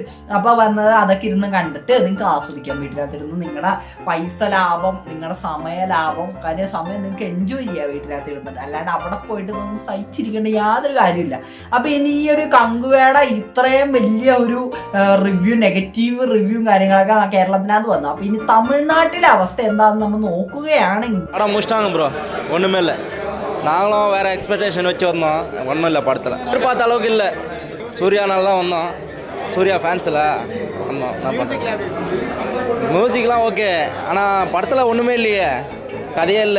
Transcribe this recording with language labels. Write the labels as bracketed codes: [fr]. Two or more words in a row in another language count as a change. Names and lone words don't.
[ml] അപ്പോൾ വന്നത് അതൊക്കെ ഇരുന്ന് കണ്ടിട്ട് നിങ്ങൾക്ക് ആസ്വദിക്കാം. വീട്ടിനകത്തിരുന്ന് നിങ്ങളുടെ പൈസ ലാഭം, നിങ്ങളുടെ സമയ ലാഭം, കാര്യം സമയം നിങ്ങൾക്ക് എൻജോയ് ചെയ്യാം വീട്ടിനകത്ത് ഇരുന്നിട്ട്. അല്ലാണ്ട് അവിടെ പോയിട്ട് നമുക്ക് സഹിച്ചിരിക്കേണ്ട യാതൊരു കാര്യമില്ല. അപ്പോൾ ഇനി ഈ ഒരു കങ്കുവയുടെ ഇത്രയും വലിയ ഒരു റിവ്യൂ, [en] negative review [ml] കാര്യങ്ങളൊക്കെ കേരളത്തിനകത്ത് വന്നു. അപ്പൊ ഇനി തമിഴ്നാട്ടിലെ അവസ്ഥ എന്താണെന്ന് നമ്മൾ നോക്കുകയാണെങ്കിൽ [ta] படம் முடிச்சிட்டாங்க ப்ரோ, ஒன்றுமே இல்லை. நாங்களும் வேறு எக்ஸ்பெக்டேஷன் வச்சு வந்தோம், ஒன்றும் இல்லை படத்தில். எதிர்பார்த்த அளவுக்கு இல்லை. சூர்யானால தான் வந்தோம், சூர்யா ஃபேன்ஸில் வந்தோம். மியூசிக்லாம் ஓகே, ஆனால் படத்தில் ஒன்றுமே இல்லையே, கதையே இல்லை.